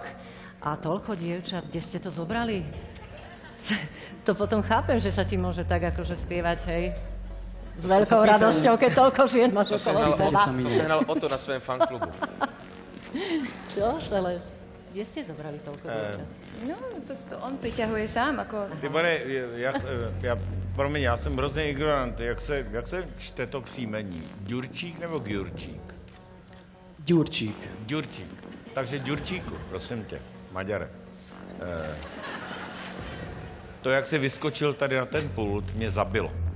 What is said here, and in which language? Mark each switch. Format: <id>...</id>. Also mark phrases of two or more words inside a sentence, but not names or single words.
<sk>A toľko dievčat, kde ste to zobrali? To potom chápem, že sa ti môže tak akože spievať, hej? S veľkou radosťou, keď toľko žien máš okolo seba.</sk> <cs>To sehnal Otto na svém fanklubu.</cs> <sk>Čo, Celest? Kde ste zobrali toľko dievčat? No, to on priťahuje sám, ako...</sk> <cs>Tibore, promiň, já jsem hrozně ignorant. Jak se čte to příjmení? Ďurčík nebo Gjurčík? Ďurčík. Ďurčík. Takže Ďurčíku, prosím tě, Maďare. To, jak jsi vyskočil tady na ten pult, mě zabilo.</cs>